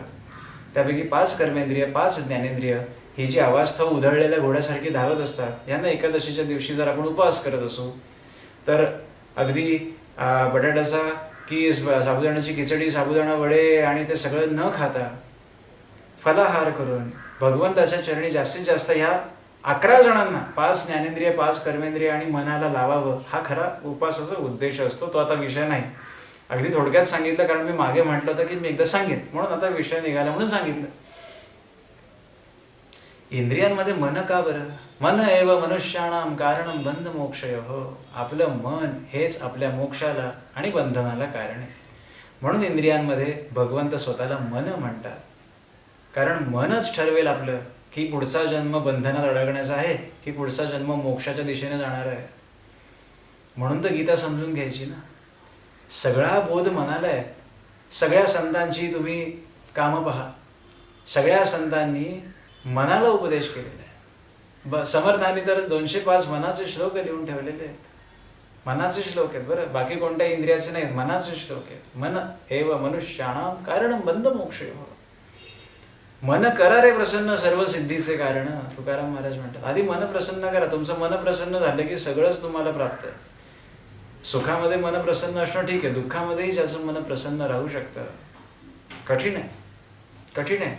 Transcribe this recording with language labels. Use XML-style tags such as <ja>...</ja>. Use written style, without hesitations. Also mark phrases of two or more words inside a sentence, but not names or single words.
<mr>त्यापैकी 5 कर्मेंद्रिय 5 ज्ञानेंद्रिय ही जी अवास्तव उधळलेल्या घोड्यासारखी धावत असतात, यांना एकादशीच्या दिवशी जर आपण उपवास करत असू तर अगदी बटाट्याचा कीस, साबुदाण्याची खिचडी, साबुदाणा वडे आणि ते सगळं न खाता फलाहार करून भगवंताच्या चरणी जास्तीत जास्त ह्या 11 जणांना 5 ज्ञानेंद्रिय 5 कर्मेंद्रिय आणि मनाला लावावं, हा खरा उपवासाचा उद्देश असतो. तो आता विषय नाही. अगदी थोडक्यात सांगितलं, कारण मी मागे म्हटलं होतं की मी एकदा सांगेन, म्हणून आता विषय निघाला म्हणून सांगितलं. इंद्रियांमध्ये मन का बरं?</mr> <sa>मन एव मनुष्याणाम कारणम बंध मोक्षयोः.</sa> <mr>आपलं मन हेच आपल्या मोक्षाला आणि बंधनाला कारण आहे. म्हणून इंद्रियांमध्ये भगवंत स्वतःला मन म्हणतात. कारण मनच ठरवेल आपलं की पुढचा जन्म बंधनात अडकण्याचा आहे की पुढचा जन्म मोक्षाच्या दिशेने जाणार आहे. म्हणून तर गीता समजून घ्यायची ना. सगळा बोध मनाला आहे. सगळ्या संतांची तुम्ही कामं पहा. सगळ्या संतांनी मनाला उपदेश केलेला आहे. समर्थांनी तर 205 मनाचे श्लोक लिहून ठेवलेले आहेत. मनाचे श्लोक आहेत बरं, बाकी कोणत्या इंद्रियाचे नाहीत, मनाचे श्लोक आहेत.</mr> <sa>मन एव मनुष्याणाम कारणम बंध मोक्षयोः.</sa> <mr>मन करा रे प्रसन्न सर्व सिद्धीचे कारण, तुकाराम महाराज म्हणतात. आधी मन प्रसन्न करा. तुमचं मन प्रसन्न झालं की सगळंच तुम्हाला प्राप्त आहे. सुखामध्ये मन प्रसन्न असणं ठीक आहे, दुःखामध्येही ज्याचं मन प्रसन्न राहू शकतं. कठीण आहे, कठीण आहे.</mr>